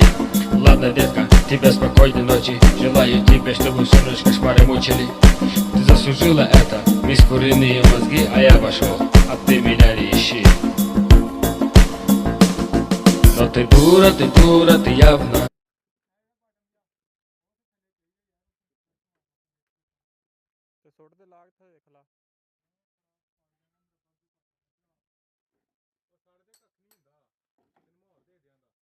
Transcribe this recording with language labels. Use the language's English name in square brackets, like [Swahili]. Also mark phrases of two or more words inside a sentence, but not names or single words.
[Russian] Ладно, детка, тебе спокойной ночи. Желаю тебе, чтобы всю ночь кошмары мучили. Ты заслужила это, мисс куриные мозги, а я пошел, а ты меня не ищи. Но ты дура, ты явно. [Punjabi] ਤੇ ਸੁੱਟ ਦੇ ਲਾਗ ਤੇ ਦੇਖ ਲਾ ਉਹ ਸਾਡੇ ਤੇ ਕੱਖ ਨਹੀਂ ਹੁੰਦਾ ਤੈਨੂੰ ਮਾਹੌਲ ਦੇ ਦਿਆਂਦਾ